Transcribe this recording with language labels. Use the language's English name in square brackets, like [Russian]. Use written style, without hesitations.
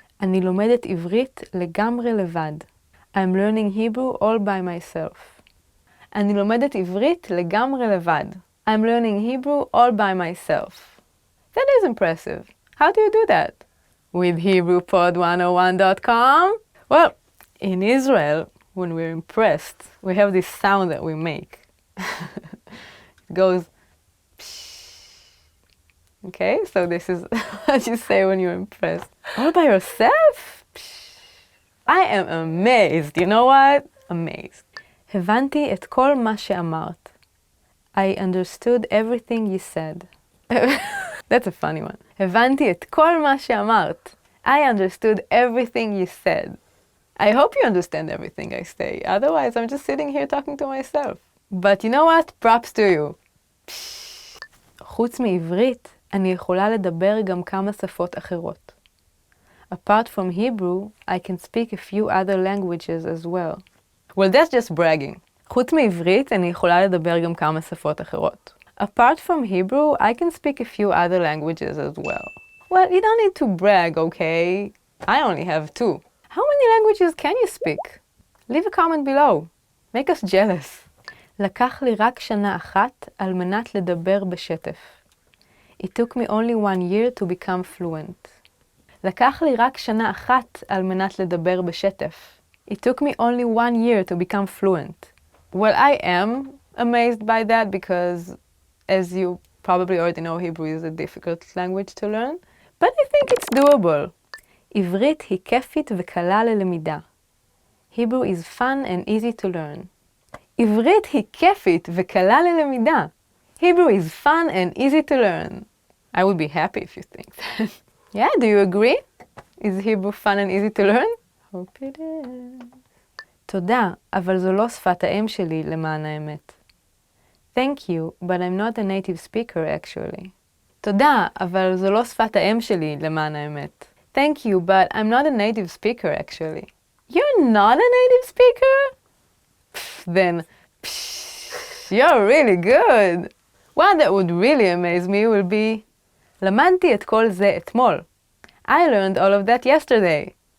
[Hebrew] אני לומדת עברית לגמרי לבד. [English] I'm learning Hebrew all by myself. [Hebrew] אני לומדת עברית לגמרי לבד. [English] I'm learning Hebrew all by myself. That is impressive. How do you do that? With HebrewPod101.com? Well, in Israel, when we're impressed, we have this sound that we make. It goes, psh. Okay, so this is what you say when you're impressed. All by yourself? Psh. I am amazed. You know what? Amazed. [Hebrew] הבנתי את כל מה שאמרת. [English] I understood everything you said. That's a funny one. [Hebrew] הבנתי את כל מה שאמרת. [English] I understood everything you said. I hope you understand everything I say. Otherwise, I'm just sitting here talking to myself. But you know what? Props to you. [Hebrew] חוץ מעברית, אני יכולה לדבר גם כמה שפות אחרות. [English] Apart from Hebrew, I can speak a few other languages as well. Well, that's just bragging. [Hebrew] חוץ מעברית, אני יכולה לדבר גם כמה שפות אחרות. [English] Apart from Hebrew, I can speak a few other languages as well. Well, you don't need to brag, okay? I only have 2. How many languages can you speak? Leave a comment below. Make us jealous. [Hebrew] לקח לי רק שנה אחת על מנת לדבר בשטף. [English] It took me only 1 year to become fluent. [Hebrew] לקח לי רק שנה אחת על מנת לדבר בשטף. [English] It took me only 1 year to become fluent. Well, I am amazed by that because, as you probably already know, Hebrew is a difficult language to learn, but I think it's doable. [Hebrew] עברית היא כיפית וקלה ללמידה. [English] Hebrew is fun and easy to learn. [Hebrew] עברית היא כיפית וקלה ללמידה. [English] Hebrew is fun and easy to learn. I would be happy if you think that. Yeah, do you agree? Is Hebrew fun and easy to learn? Hope it is. [Hebrew] תודה, אבל זו לא שפת האם שלי למען האמת. [English] Thank you, but I'm not a native speaker actually. [Hebrew] תודה, אבל זו לא שפת האם שלי למען האמת. [English] Thank you, but I'm not a native speaker actually. You're not a native speaker? Then, you're really good. One that would really amaze me will be, [Hebrew] למדתי את כל זה אתמול. [English] I learned all of that yesterday.